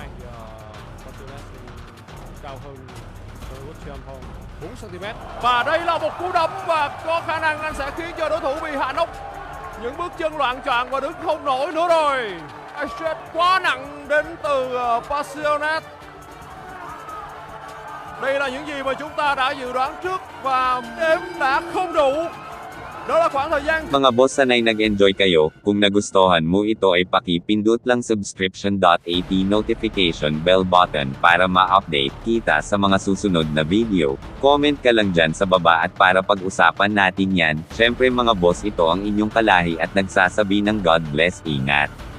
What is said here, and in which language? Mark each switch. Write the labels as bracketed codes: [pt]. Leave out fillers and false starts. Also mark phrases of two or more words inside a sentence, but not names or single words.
[vi] Passiones cao hơn Saragut Champong 4cm, và đây là một cú đấm và có khả năng anh sẽ khiến cho đối thủ bị hạ nóc. Những bước chân loạng choạng và đứng không nổi nữa rồi. Stress quá nặng đến từ Passiones. Đây là những gì mà chúng ta đã dự đoán trước và đếm đã không đủ. Đó là khoảng thời gian. [tl] Mga boss, sanay nag-enjoy kayo. Kung nagustuhan mo ito ay paki-pindot lang subscription.at [en] notification bell button [tl] para ma-update kita sa mga susunod na video. Comment ka lang dyan sa baba at para pag-usapan natin yan. Syempre mga boss, ito ang inyong kalahi at nagsasabi ng [en] God bless, [tl] ingat.